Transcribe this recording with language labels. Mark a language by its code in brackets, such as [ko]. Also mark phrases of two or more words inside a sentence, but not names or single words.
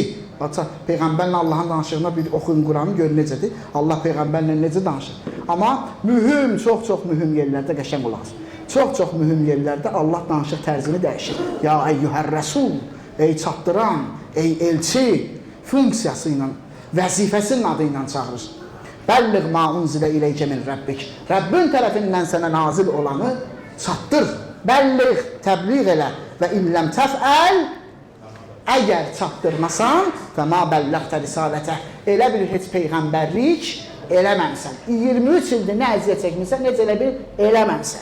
[az] Peyğəmbərlə Allahın danışığına bir oxuyun Quranı, görün necədir. Allah Peyğəmbərlə necə danışır. Amma mühüm, çox mühüm yerlərdə qəşəng olaq. Çox mühüm yerlərdə Allah danışıq tərzini dəyişir. [ar] يا أيها الرسول, [az] ey çatdıran, ey elçi funksiyası ilə, vəzifəsinin adı ilə çağırır. [ar] بلغ ما أنزل إليك من ربك. [az] Rəbbin tərəfindən sənə nazil olanı çatdır. Bəlliq, təbliğ elə [ar] وإن لم تفعل, [az] əgər çatdırmasan [ar] فما بلغت رسالته, [az] elə bir heç peyğəmbərlik eləməmsən. 23 ildir nə əziyyət çəkmirsən, necə elə bil eləməmsən.